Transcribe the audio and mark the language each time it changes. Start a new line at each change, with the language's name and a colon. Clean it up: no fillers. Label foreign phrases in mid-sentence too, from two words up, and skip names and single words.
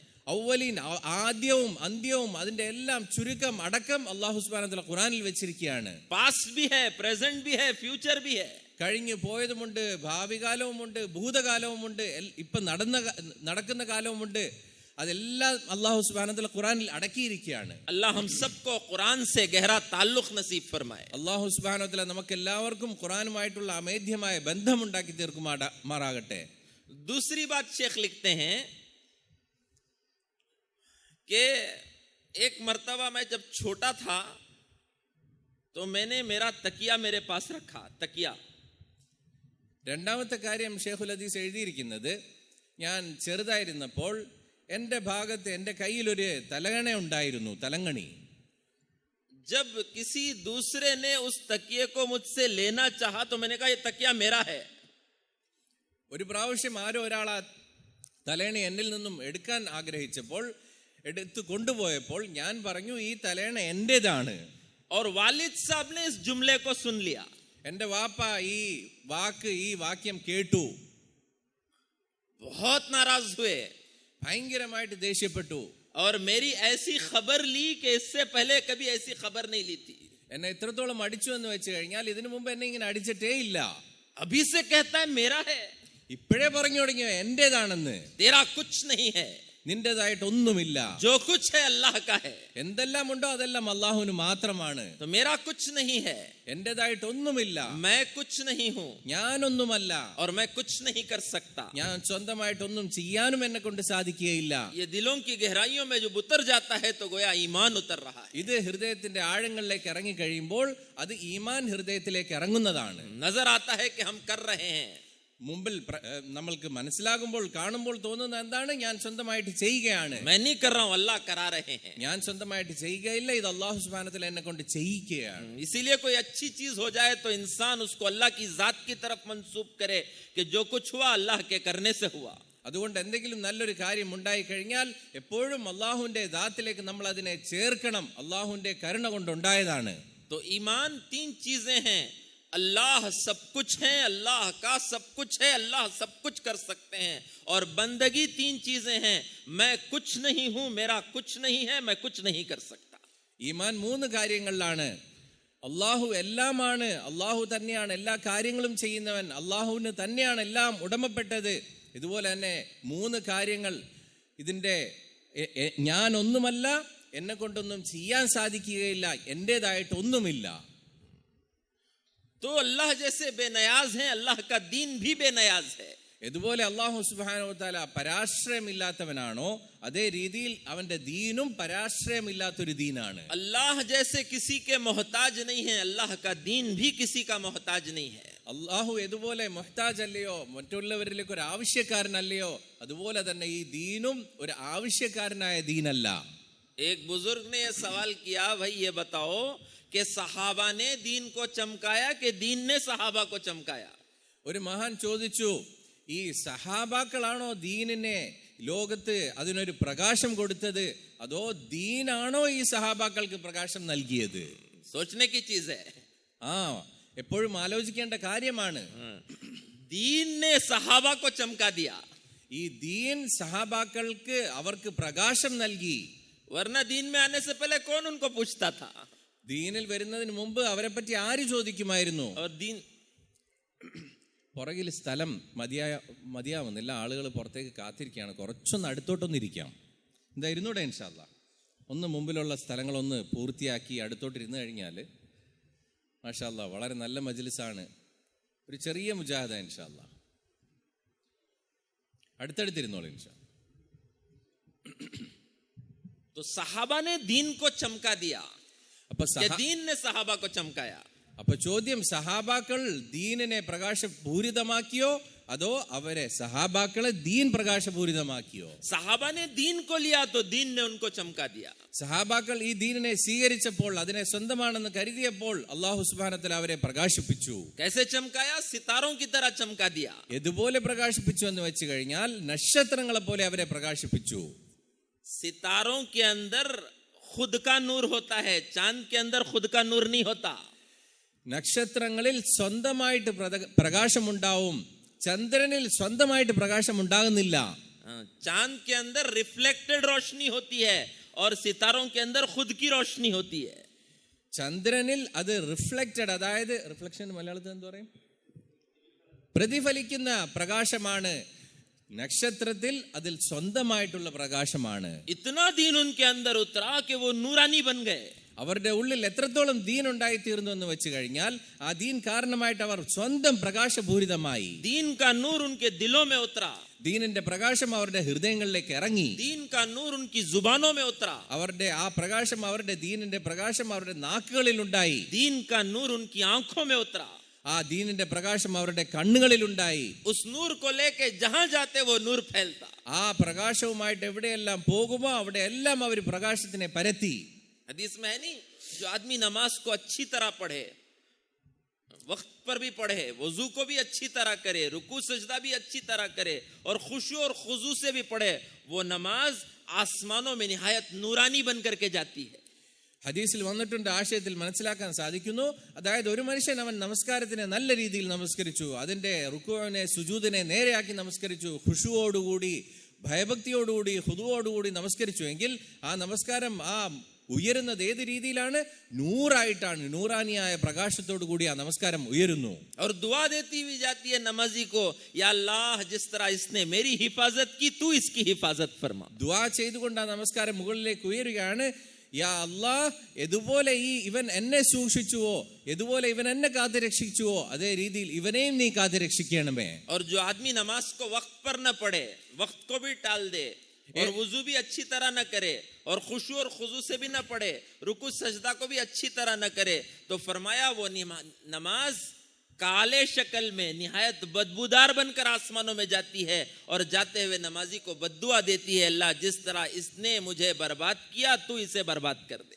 Malayalam: അവ്വലീൻ ആദ്യവും അന്ത്യവും അതിന്റെ എല്ലാം ചുരുക്കം അടക്കം
Arabic: الله سبحانه وتعالى
Malayalam: ഖുറാനിൽ വെച്ചിരിക്കുകയാണ്.
Hindi: पास्ट भी है, प्रेजेंट भी है, फ्यूचर भी है.
Malayalam: കഴിഞ്ഞു പോയതുമുണ്ട്, ഭാവി കാലവുമുണ്ട്, ഭൂതകാലവുമുണ്ട്, ഇപ്പൊ നടക്കുന്ന കാലവുമുണ്ട്. അതെല്ലാം
Arabic: الله سبحانه وتعالى
Malayalam: ഖുറാനിൽ അടക്കിയിരിക്കുകയാണ്.
Hindi: अल्लाह हम सबको कुरान से गहरा ताल्लुक नसीब फरमाए.
Arabic: الله سبحانه وتعالى
Malayalam: നമുക്ക് എല്ലാവർക്കും ഖുറാനുമായിട്ടുള്ള അമേധ്യമായ ബന്ധമുണ്ടാക്കി തീർക്കുമാറാകട്ടെ.
Hindi: दूसरी बात शेख लिखते हैं कि एक मर्तबा मैं जब छोटा था तो मैंने मेरा तकिया मेरे पास रखा. तकिया.
Malayalam: രണ്ടാമത്തെ കാര്യം ഷേഖുൽ ഹദീസ് എഴുതിയിരിക്കുന്നത്, ഞാൻ ചെറുതായിരുന്നപ്പോൾ എന്റെ ഭാഗത്ത് എന്റെ കയ്യിൽ ഒരു തലകണ ഉണ്ടായിരുന്നു, തലങ്ങണി.
Hindi: जब किसी दूसरे ने उस तकिए को मुझसे लेना चाहा तो मैंने कहा ये तकिया मेरा है.
Malayalam: ഒരു പ്രാവശ്യം ആരോ ഒരാൾ ആ തലേണ എന്നിൽ നിന്നും എടുക്കാൻ ആഗ്രഹിച്ചപ്പോൾ, എടുത്തു കൊണ്ടുപോയപ്പോൾ ഞാൻ പറഞ്ഞു ഈ തലേണ എന്റേതാണ്.
Hindi: और वालिद साहब ने इस जुमले को सुन लिया.
Malayalam: എന്റെ വാപ്പ ഈ വാക്യം കേട്ടു,
Hindi: बहुत नाराज हुए
Malayalam: ഭയങ്കരമായിട്ട് ദേഷ്യപ്പെട്ടു.
Hindi: और मेरी ऐसी खबर ली कि इससे पहले कभी ऐसी खबर नहीं ली थी.
Malayalam: എന്നെ ഇത്രത്തോളം അടിച്ചു എന്ന് വെച്ച് കഴിഞ്ഞാൽ ഇതിനു മുമ്പ് എന്നെ ഇങ്ങനെ അടിച്ചിട്ടേ ഇല്ല.
Hindi: अभी से कहता है मेरा है.
Malayalam: ഇപ്പോഴേ പറഞ്ഞു തുടങ്ങിയോ എന്റേതാണെന്ന്.
Hindi: तेरा कुछ नहीं है,
Malayalam: നിന്റേതായിട്ടൊന്നുമില്ല.
Hindi: जो कुछ है अल्लाह का है.
Malayalam: എന്തെല്ലാം ഉണ്ടോ അതെല്ലാം അള്ളാഹുവിന് മാത്രമാണ്.
Hindi: तो मेरा कुछ नहीं है,
Malayalam: എന്റേതായിട്ടൊന്നുമില്ല,
Hindi: मैं कुछ नहीं हूं
Malayalam: ഞാനൊന്നുമല്ല,
Hindi: और मैं कुछ नहीं कर सकता.
Malayalam: ഞാൻ സ്വന്തമായിട്ടൊന്നും ചെയ്യാനും എന്നെ കൊണ്ട് സാധിക്കുകയില്ല.
Hindi: ये दिलों की गहराइयों में जब उतर जाता है तो गोया ईमान उतर रहा है.
Malayalam: ഇത് ഹൃദയത്തിന്റെ ആഴങ്ങളിലേക്ക് ഇറങ്ങി കഴിയുമ്പോൾ അത് ഈമാൻ ഹൃദയത്തിലേക്ക് ഇറങ്ങുന്നതാണ്.
Hindi: नजर आता है कि हम कर रहे हैं.
Malayalam: മുമ്പിൽ നമ്മൾക്ക് മനസ്സിലാകുമ്പോൾ, കാണുമ്പോൾ തോന്നുന്ന എന്താണ്, ഞാൻ സ്വന്തമായിട്ട് ചെയ്യുകയാണ്.
Hindi: मैं नहीं कर रहा हूं, अल्लाह करा रहे हैं.
Malayalam: ഞാൻ സ്വന്തമായിട്ട് ചെയ്യുകയില്ല, ഇത്
Arabic: الله سبحانه وتعالى
Malayalam: എന്നെ കൊണ്ട് ചെയ്യിക്കുകയാണ്.
Hindi: इसीलिए कोई अच्छी चीज हो जाए तो इंसान उसको अल्लाह की जात की तरफ मंसूब करे कि जो कुछ हुआ अल्लाह के करने से हुआ.
Malayalam: അതുകൊണ്ട് എന്തെങ്കിലും നല്ലൊരു കാര്യം ഉണ്ടായി കഴിഞ്ഞാൽ എപ്പോഴും അള്ളാഹുവിന്റെ ദാത്തിലേക്ക് നമ്മൾ അതിനെ ചേർക്കണം, അള്ളാഹുവിന്റെ കരുണ കൊണ്ടുണ്ടായതാണ്.
Hindi: तो ईमान तीन चीजें हैं. अल्लाह सब कुछ है, अल्लाह का सब कुछ है, अल्लाह सब कुछ कर सकते हैं. और बंदगी तीन चीजें हैं. मैं कुछ नहीं हूं, मेरा कुछ नहीं है, मैं कुछ नहीं कर सकता.
Malayalam: ഈമാൻ മൂന്ന് കാര്യങ്ങളിലാണ്. അള്ളാഹു എല്ലാമാണ്, അള്ളാഹു തന്നെയാണ് എല്ലാ കാര്യങ്ങളും ചെയ്യുന്നവൻ, അള്ളാഹുവിന് തന്നെയാണ് എല്ലാം ഉടമപ്പെട്ടത്. ഇതുപോലെ തന്നെ മൂന്ന് കാര്യങ്ങൾ. ഇതിന്റെ ഞാനൊന്നുമല്ല, എന്നെ കൊണ്ടൊന്നും ചെയ്യാൻ സാധിക്കുകയില്ല, എന്റേതായിട്ടൊന്നുമില്ല.
Hindi: तो अल्लाह जैसे बेनयाज है, अल्लाह का दीन भी बेनयाज है.
Malayalam: ഇതുപോലെ
Arabic: الله سبحانه وتعالى
Malayalam: പരാശ്രയമില്ലാത്തവനാണോ അതേ രീതിയിൽ അവന്റെ ദീനും പരാശ്രയമില്ലാത്തൊരു ദീനാണ്.
Hindi: अल्लाह जैसे किसी के मोहताज नहीं है, अल्लाह का दीन भी किसी का मोहताज नहीं है.
Malayalam: അള്ളാഹു ഇതുപോലെ മുഹ്താജ് അല്ലയോ, മറ്റുള്ളവരിലേക്ക് ഒരു ആവശ്യക്കാരനല്ലയോ, അതുപോലെ തന്നെ ഈ ദീനും ഒരു ആവശ്യക്കാരനായ ദീനല്ല.
Hindi: एक बुजुर्ग ने यह सवाल किया, भाई ये बताओ कि सहाबा ने दीन को चमकाया कि दीन ने सहाबा को चमकाया?
Malayalam: ഒരു മഹാൻ ചോദിച്ചു, ഈ സഹാബാക്കളാണോ ദീനിനെ ലോകത്ത് അതിനൊരു പ്രകാശം കൊടുത്തത്, അതോ ദീനാണോ ഈ സഹാബാക്കൾക്ക് പ്രകാശം നൽകിയത്?
Hindi: सोचने की चीज है.
Malayalam: എപ്പോഴും ആലോചിക്കേണ്ട കാര്യമാണ്.
Hindi: दीन ने सहाबा को चमका दिया.
Malayalam: ഈ ദീൻ സഹാബാക്കൾക്ക് അവർക്ക് പ്രകാശം നൽകി.
Hindi: वरना दीन में आने से पहले कौन उनको पूछता था?
Malayalam: ദീനിൽ വരുന്നതിന് മുമ്പ് അവരെ പറ്റി ആര് ചോദിക്കുമായിരുന്നു?
Hindi: और दीन
Malayalam: പുറകിൽ സ്ഥലം മതിയാവുന്നില്ല, ആളുകൾ പുറത്തേക്ക് കാത്തിരിക്കുകയാണ്. കുറച്ചൊന്ന് അടുത്തോട്ടൊന്നിരിക്കാം. എന്താ ഇരുന്നൂടെ?
Arabic: إن شاء الله
Malayalam: ഒന്ന് മുമ്പിലുള്ള സ്ഥലങ്ങളൊന്ന് പൂർത്തിയാക്കി അടുത്തോട്ടിരുന്ന് കഴിഞ്ഞാൽ
Arabic: ما شاء الله
Malayalam: വളരെ നല്ല മജ്ലിസാണ്. ഒരു ചെറിയ മുജാഹിദ
Arabic: إن شاء الله.
Malayalam: അടുത്തടുത്തിരുന്നോളൂ ഇൻഷാ.
Hindi: तो सहाबा ने दीन को चमका दिया,
Malayalam: അപ്പൊ
Hindi: दीन ने सहाबा को चमकाया.
Malayalam: അപ്പൊ ചോദ്യം, സഹാബാക്കൾ ദീനിനെ പ്രകാശപൂരിതമാക്കിയോ അതോ അവരെ സഹാബാക്കളെ ദീൻ പ്രകാശപൂരിതമാക്കിയോ?
Hindi: सहाबा ने दीन को लिया तो दीन ने उनको चमका दिया.
Malayalam: സഹാബാക്കൾ ഈ ദീനിനെ സ്വീകരിച്ചപ്പോൾ, അതിനെ സ്വന്തമാണെന്ന് കരുതിയപ്പോൾ
Arabic: الله سبحانه وتعالى
Malayalam: അവരെ പ്രകാശിപ്പിച്ചു.
Hindi: कैसे चमकाया? सितारों की तरह चमका दिया.
Malayalam: എതുപോലെ പ്രകാശിപ്പിച്ചു എന്ന് വെച്ച് കഴിഞ്ഞാൽ നക്ഷത്രങ്ങളെ പോലെ അവരെ പ്രകാശിപ്പിച്ചു.
Hindi: सितारों के अंदर खुद का नूर होता है, चांद के अंदर खुद का नूर नहीं होता.
Malayalam: നക്ഷത്രങ്ങളിൽ സ്വന്തമായിട്ട് പ്രകാശമുണ്ടാവും, ചന്ദ്രനിൽ സ്വന്തമായിട്ട് പ്രകാശമുണ്ടാകുന്നില്ല.
Hindi: चांद के अंदर रिफ्लेक्टेड रोशनी होती है और सितारों के अंदर खुद की रोशनी होती है.
Malayalam: ചന്ദ്രനിൽ അത് റിഫ്ലക്റ്റഡ്, അതായത് റിഫ്ലക്ഷൻ മലയാളത്തിൽ എന്താ പറയും, പ്രതിഫലിക്കുന്ന പ്രകാശമാണ്. നക്ഷത്രത്തിൽ അതിൽ സ്വന്തമായിട്ടുള്ള പ്രകാശമാണ്.
Hindi: इतना दीन उनके अंदर उतरा कि वो नूरानी बन गए.
Malayalam: അവരുടെ ഉള്ളിൽ എത്രത്തോളം ദീൻ ഉണ്ടായി തീർന്നു എന്ന് വെച്ച് കഴിഞ്ഞാൽ ആ ദീൻ കാരണമായിട്ട് അവർ സ്വന്തം പ്രകാശപൂരിതമായി.
Hindi: दीन का नूर उनके दिलों में उतरा.
Malayalam: ദീനിന്റെ പ്രകാശം അവരുടെ ഹൃദയങ്ങളിലേക്ക് ഇറങ്ങി.
Hindi: दीन का नूर उनकी जुबानों में उतरा.
Malayalam: അവരുടെ ആ പ്രകാശം, അവരുടെ ദീനിന്റെ പ്രകാശം അവരുടെ നാക്കുകളിൽ ഉണ്ടായി.
Hindi: दीन का नूर उनकी आंखों में उतरा.
Malayalam: ആ ദീനിന്റെ പ്രകാശം അവരുടെ കണ്ണുകളിൽ ഉണ്ടായി.
Hindi: उस नूर को लेके जहां जाते वो नूर फैलता.
Malayalam: ആ പ്രകാശവുമായിട്ട് എവിടെയെല്ലാം പോകുമോ അവിടെയെല്ലാം അവർ പ്രകാശത്തിനെ പരത്തി.
Hindi: हदीस में है नहीं, जो आदमी नमाज को अच्छी तरह पढ़े, वक्त पर भी पढ़े, वजू को भी अच्छी तरह करे, रुकू सजदा भी अच्छी तरह करे और खुशू और खुजू से भी पढ़े, वो नमाज आसमानों में निहायत नूरानी बन करके जाती है.
Malayalam: ഹദീസിൽ വന്നിട്ടുണ്ട്, ആശയത്തിൽ മനസ്സിലാക്കാൻ സാധിക്കുന്നു. അതായത് ഒരു മനുഷ്യൻ അവൻ നമസ്കാരത്തിനെ നല്ല രീതിയിൽ നമസ്കരിച്ചു, അതിന്റെ റുക്കുവിനെ സുജൂദിനെ നേരെയാക്കി നമസ്കരിച്ചു, ഖുശുവോടുകൂടി ഭയഭക്തിയോടുകൂടി ഹുദുവോടുകൂടി നമസ്കരിച്ചു എങ്കിൽ ആ നമസ്കാരം ആ ഉയരുന്നത് ഏത് രീതിയിലാണ്? നൂറായിട്ടാണ്, നൂറാനിയായ പ്രകാശത്തോടു കൂടി ആ നമസ്കാരം ഉയരുന്നു.
Hindi: और दुआ देती हुई जाती है नमाजी को,
Arabic: يا الله
Hindi: जिस तरह इसने मेरी हिफाजत की तू इसकी हिफाजत फरमा.
Malayalam: ദുആ ചെയ്തുകൊണ്ട് ആ നമസ്കാരം മുകളിലേക്ക് ഉയരുകയാണ്.
Arabic: يا الله,
Malayalam: എതുപോലെ ഇവൻ എന്നെ സൂക്ഷിച്ചുവോ, എതുപോലെ ഇവൻ എന്നെ കാത്തുരക്ഷിച്ചുവോ അതേ രീതിയിൽ ഇവനെയും നീ കാത്തുരക്ഷിക്കണമേ.
Hindi: और जो आदमी नमाज को वक्त पर न पढ़े, वक्त को भी टाल दे और वजू भी अच्छी तरह न करे और खुशू और खुजू से भी न पढ़े, रुकू सजदा को भी अच्छी तरह न करे, तो फरमाया वो नमाज काले शक्ल में निहायत बदबूदार बनकर आसमानों में जाती है और जाते हुए नमाजी को बद्दुआ देती है, अल्लाह जिस तरह इसने मुझे बर्बाद किया तू इसे बर्बाद कर दे.